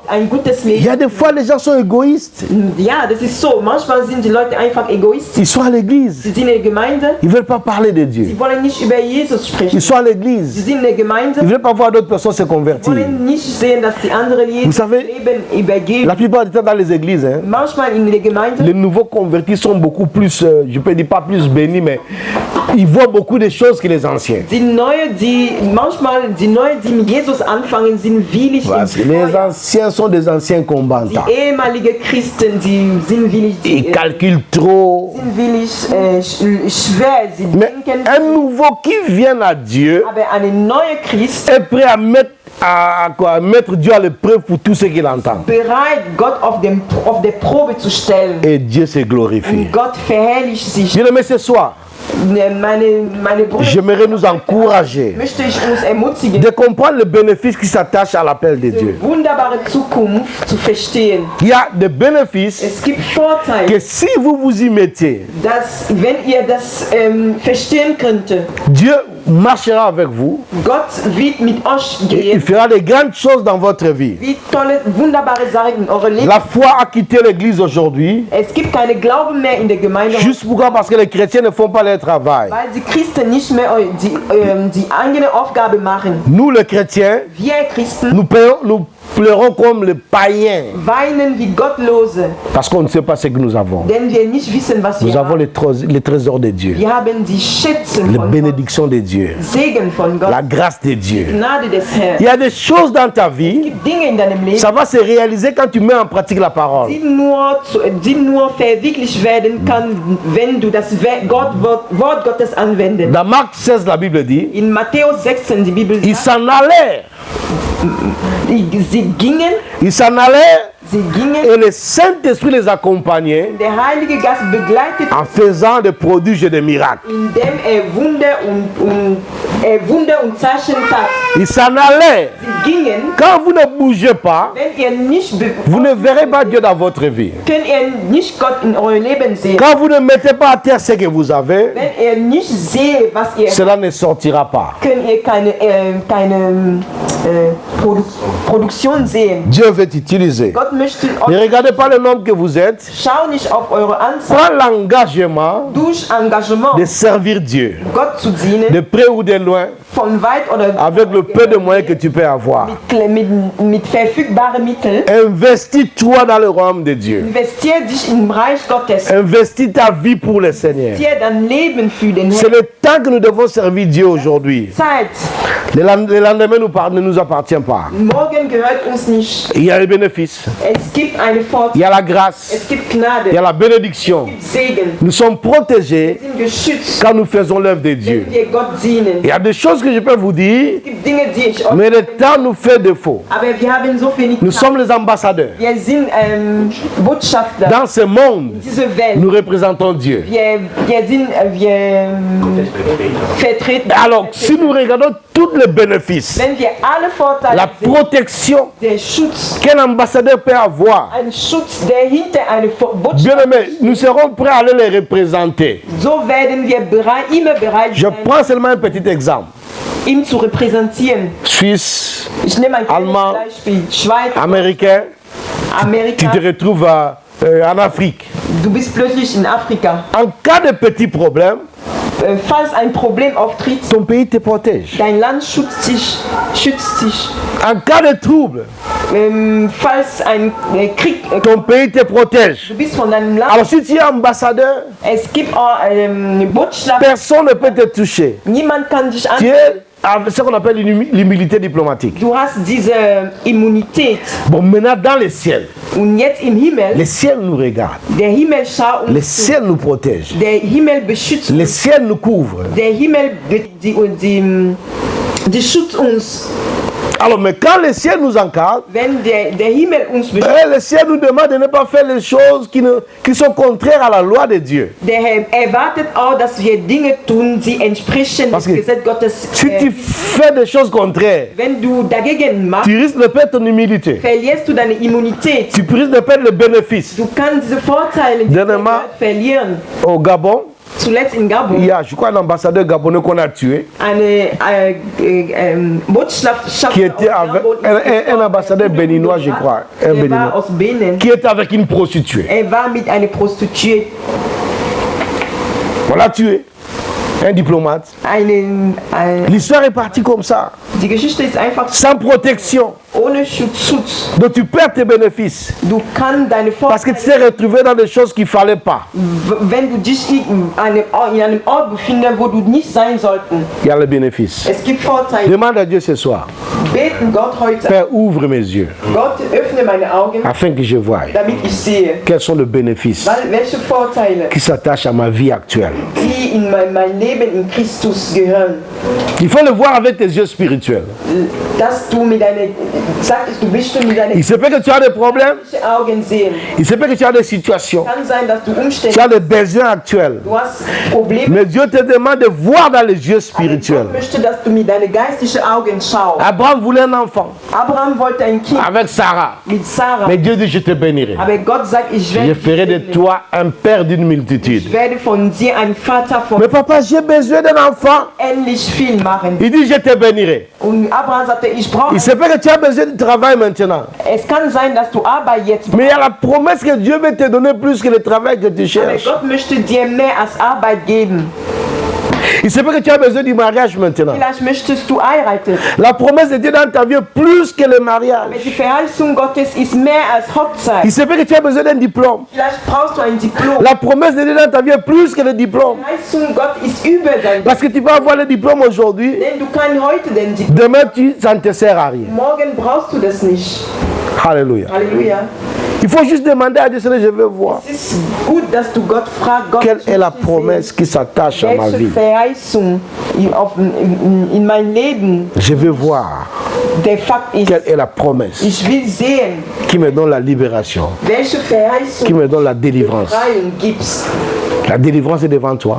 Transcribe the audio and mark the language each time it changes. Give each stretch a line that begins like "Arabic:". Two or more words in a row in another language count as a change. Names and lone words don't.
German: ein gutes
French: il y
German: Leben.
French: a des fois, les gens sont égoïstes.
German: Ja, das ist so. Manchmal sind die Leute einfach egoistisch.
French: Ils sont à l'église.
German: Sie sind in der Gemeinde.
French: Ils ne veulent pas parler de Dieu.
German: Sie wollen nicht über Jesus sprechen.
French: Ils sont à
German: Sie
French: l'église.
German: sind in der Gemeinde.
French: Ils ne veulent pas voir d'autres personnes se
German: Sie
French: convertir.
German: wollen nicht sehen, dass die anderen
French: Vous Jesus savez,
German: Leben übergeben.
French: la plupart du temps dans les églises, hein,
German: Manchmal in der Gemeinde.
French: les nouveaux convertis sont beaucoup plus, je peux dire pas plus bénis, mais ils voient beaucoup de choses que les anciens.
German: Die Neue, die mit Jesus anfangen, sind willig
French: Parce que
German: ins
French: les
German: Feuer.
French: anciens sont des anciens combattants.
German: Die ehemalige Christen, die sind willig,
French: Ils calculent trop.
German: schwer, sie
French: Mais
German: denken,
French: un nouveau qui vient à Dieu
German: aber eine neue Christ
French: est prêt à mettre Dieu à l'épreuve pour tout ce qu'il entend.
German: bereit, Gott auf der Probe zu stellen.
French: Et Dieu se glorifie.
German: Und Gott verherrlicht sich.
French: Bien aimé, ce soir,
German: Meine Brüder,
French: j'aimerais nous encourager
German: möchte ich uns ermutigen,
French: de comprendre le bénéfice qui s'attache à l'appel de Dieu.
German: die wunderbare Zukunft zu verstehen.
French: Il y a des bénéfices
German: Es gibt Vorteile,
French: que si vous vous y mettez,
German: dass, wenn ihr das verstehen könntet,
French: Dieu marchera avec vous.
German: Gott wird mit euch
French: Et il
German: gehen,
French: fera de grandes choses dans votre vie.
German: wie tolle, wunderbare Sachen in eurem Leben.
French: La foi a quitté l'église aujourd'hui.
German: Es gibt keine Glauben mehr in der Gemeinde,
French: Juste pourquoi? Parce que les chrétiens ne font pas leur travail.
German: weil die Christen nicht mehr die eigene Aufgabe machen.
French: Nous, les chrétiens,
German: Wir Christen
French: nous pleurons comme les païens.
German: weinen wie Gottlose,
French: Parce qu'on ne sait pas ce que nous avons.
German: denn wir nicht wissen, was
French: Nous
German: wir
French: avons
German: haben.
French: les trésors de Dieu.
German: Wir haben die Schätze
French: Les
German: von Gott,
French: bénédictions de Dieu.
German: Segen von Gott,
French: La grâce de Dieu.
German: Gnade des
French: Il
German: Herrn.
French: y a des choses dans ta vie,
German: Es gibt Dinge in deinem Leben,
French: ça va se réaliser quand tu mets en pratique la parole.
German: die nur verwirklicht werden kann, wenn du das Wort Gottes anwendest.
French: Dans Marc 16, la Bible dit,
German: In Matthäus 16, die Bibel
French: ils
German: sagt,
French: s'en allèrent
German: sie gingen,
French: Ils s'en allaient
German: sie gingen.
French: et le Saint-Esprit les accompagnait
German: Der Heilige Geist begleitet,
French: en faisant des prodiges et des miracles.
German: indem Wunder und Zeichen tat.
French: Ils s'en allaient.
German: Sie gingen,
French: Quand vous ne bougez pas,
German: wenn ihr nicht
French: vous ne verrez pas Dieu dans votre vie.
German: könnt ihr nicht Gott in eurem Leben sehen.
French: Quand vous ne mettez pas à terre ce que vous avez,
German: Wenn ihr nicht seht, was ihr
French: cela ne sortira pas.
German: könnt ihr keine Produktion sehen.
French: Dieu veut t'utiliser.
German: Gott möchte
French: Ne
German: euch,
French: regardez pas le nombre que vous êtes.
German: schau nicht auf eure Anzahl,
French: Prends l'engagement
German: durch Engagement
French: de servir Dieu,
German: Gott zu dienen,
French: de près ou de loin,
German: von weit oder
French: avec le peu de moyens que tu peux avoir.
German: mit verfügbaren Mitteln.
French: Investis-toi dans le royaume de Dieu.
German: Investier dich im Reich Gottes.
French: Investis ta vie pour le Seigneur.
German: Investier dein Leben für den
French: C'est
German: Herrn.
French: le temps que nous devons servir Dieu aujourd'hui.
German: Zeit.
French: Le lendemain ne nous appartient pas.
German: Morgen gehört uns nicht.
French: Il y a les bénéfices,
German: Es gibt eine
French: il
German: Vorteil.
French: y a la grâce,
German: Es gibt Gnade.
French: il y a la bénédiction.
German: Es gibt Segen.
French: Nous sommes protégés
German: Wir sind geschützt,
French: quand nous faisons l'œuvre de Dieu.
German: wenn wir Gott dienen.
French: Il y a des choses que je peux vous dire,
German: Es gibt Dinge, die ich euch
French: mais le temps nous fait défaut.
German: aber wir haben so wenig
French: Nous
German: Zeit.
French: sommes les ambassadeurs.
German: Wir sind Botschafter
French: Dans ce monde,
German: in dieser Welt.
French: nous représentons Dieu.
German: Wir vertreten.
French: Alors, si nous regardons tous les bénéfices,
German: Wenn wir alle Vorteile
French: la
German: sehen,
French: protection
German: der Schutz,
French: qu'un ambassadeur peut avoir,
German: ein Schutz, der hinter einer
French: bien
German: Botschaft,
French: aimé, nous serons prêts à aller les représenter.
German: so werden wir immer bereit
French: Je
German: sein,
French: prends seulement un petit exemple.
German: ihn zu repräsentieren.
French: Suisse,
German: Ich nehme ein kleines
French: Allemand,
German: Beispiel. Schweiz,
French: américain, tu
German: Amerika,
French: te retrouves en Afrique.
German: du bist plötzlich in Afrika.
French: En cas de petit problème,
German: Falls ein Problem auftritt,
French: ton pays te protège.
German: dein Land schützt dich.
French: En cas de trouble,
German: Falls ein Krieg,
French: ton pays te protège.
German: du bist von deinem Land,
French: Alors si tu es ambassadeur,
German: es gibt auch Botschafter,
French: personne ne peut te toucher.
German: niemand kann dich
French: Tu
German: anfassen.
French: es avec ce qu'on appelle l'humilité diplomatique.
German: Du hast diese Immunität.
French: Bon, maintenant dans les ciels,
German: Und jetzt im Himmel,
French: les ciels nous regardent.
German: der Himmel schaut
French: Les
German: uns zu.
French: ciels nous protègent.
German: Der Himmel beschützt
French: Les
German: uns.
French: ciels nous couvrent.
German: Der Himmel die schützt uns.
French: Alors, mais quand les ciels nous encadrent,
German: Wenn der Himmel uns beschützt,
French: le ciel nous demande de ne pas faire les choses qui sont contraires à la loi de Dieu.
German: der Herr erwartet auch, dass wir Dinge tun, die entsprechen
French: Parce
German: dem
French: que
German: Gesetz Gottes.
French: Si tu fais des choses contraires,
German: Wenn du dagegen machst,
French: tu risques de perdre ton humilité.
German: verlierst du deine Immunität.
French: Tu risques de perdre le bénéfice.
German: Du kannst diese Vorteile
French: Dernièrement,
German: verlieren.
French: Au Gabon,
German: Zuletzt in
French: il
German: Gabon,
French: y a, je crois, un ambassadeur gabonais qu'on a tué,
German: eine Botschafter
French: qui était avec un ambassadeur béninois, je crois, un
German: Der war
French: béninois,
German: aus Benin.
French: qui était avec une prostituée.
German: War mit einer Prostituée.
French: On l'a tué. Un diplomate. L'histoire est partie comme ça,
German: Die Geschichte ist einfach
French: sans protection.
German: ohne Schutz.
French: Donc tu perds tes bénéfices.
German: Du kannst deine
French: Parce que tu
German: Vorteile,
French: t'es retrouvé dans des choses qu'il ne fallait pas.
German: wenn du dich in einem Ort befindest, wo du nicht sein sollten.
French: Il y a les bénéfices.
German: Es gibt Vorteile.
French: Demande à Dieu ce soir.
German: Beten Gott heute.
French: Père, ouvre mes yeux
German: Gott, öffne meine Augen,
French: afin que je voie
German: damit ich sehe,
French: quels sont les bénéfices
German: welche Vorteile,
French: qui s'attachent à ma vie actuelle.
German: die in mein Leben in Christus gehören.
French: Il faut le voir avec tes yeux spirituels.
German: Dass du mit deinen, du bist mit deinen
French: Il se peut que tu as des problèmes,
German: Augen sehen.
French: il se peut que tu as des situations,
German: Kann sein, dass du
French: tu
German: Umstände,
French: as des besoins actuels.
German: du hast Probleme.
French: Mais Dieu te demande de voir dans les yeux spirituels.
German: Gott möchte, dass du mit deinen geistlichen Augen schaust.
French: Abraham voulait un enfant
German: Abraham wollte ein Kind
French: avec Sarah.
German: mit Sarah.
French: Mais Dieu dit, je te bénirai.
German: Aber Gott sagt, ich
French: Je
German: werde,
French: ferai de toi un père d'une multitude.
German: ich werde von dir ein Vater von
French: Mais papa, j'ai besoin d'un enfant.
German: ähnlich viel machen.
French: Il dit, je te bénirai.
German: Und Abraham sagte, ich brauche,
French: Il se peut que tu as besoin de travail maintenant.
German: es kann sein, dass du Arbeit jetzt
French: Mais il y a la promesse que Dieu veut te donner plus que le travail que tu
German: aber
French: cherches.
German: Gott möchte dir mehr als Arbeit geben.
French: Il se peut que tu as besoin du mariage maintenant.
German: Vielleicht möchtest du heiraten.
French: La promesse de Dieu dans ta vie est plus que le
German: Aber
French: mariage.
German: die Verheißung Gottes ist mehr als
French: Il
German: Hochzeit.
French: se peut que tu as besoin d'un diplôme.
German: Vielleicht brauchst du ein Diplom.
French: La promesse de Dieu dans ta vie est plus que le diplôme.
German: Die Verheißung Gott ist über dein
French: Parce que tu peux avoir le diplôme aujourd'hui,
German: Denn du kannst heute den Diplom.
French: demain ça ne te sert à rien.
German: Morgen brauchst du das nicht.
French: Alléluia.
German: Halleluja.
French: Il faut juste demander à Dieu, Seigneur, je veux voir.
German: Es ist gut, dass du Gott fragst, Gott,
French: Quelle est la promesse qui s'attache à ma
German: welche
French: vie?
German: Verheißung in mein Leben
French: Je veux voir.
German: der Fakt ist.
French: Quelle est la promesse
German: Ich will sehen,
French: qui me donne la libération,
German: welche Verheißung
French: qui me donne la délivrance.
German: Befreiung gibt's.
French: La délivrance est devant toi.